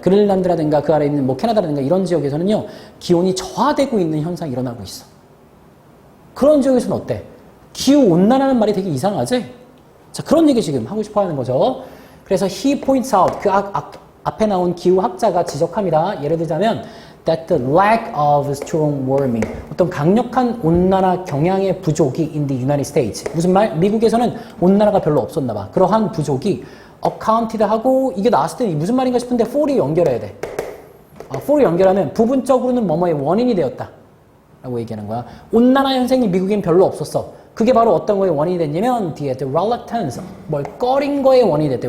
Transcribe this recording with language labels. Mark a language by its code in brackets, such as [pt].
[ko] 그린란드라든가 그 아래 있는 뭐 캐나다라든가 이런 지역에서는요, 기온이 저하되고 있는 현상이 일어나고 있어. 그런 지역에서는 어때? 기후온난화라는 말이 되게 이상하지? 자, 그런 얘기 지금 하고 싶어 하는 거죠. 그래서 [en] he points out, [ko] 그 앞에 나온 기후학자가 지적합니다. 예를 들자면, [en] that the lack of strong warming, [ko] 어떤 강력한 온난화 경향의 부족이 [en] in the United States. [ko] 무슨 말? 미국에서는 온난화가 별로 없었나 봐. 그러한 부족이 accounted 하고 이게 나왔을 때 무슨 말인가 싶은데 for이 연결해야 돼. for이 연결하면 부분적으로는 뭐뭐의 원인이 되었다 라고 얘기하는 거야. 온난화 현상이 미국엔 별로 없었어. 그게 바로 어떤 거의 원인이 됐냐면 [en] the reluctance, [ko] 뭘 꺼린 거의 원인이 됐대.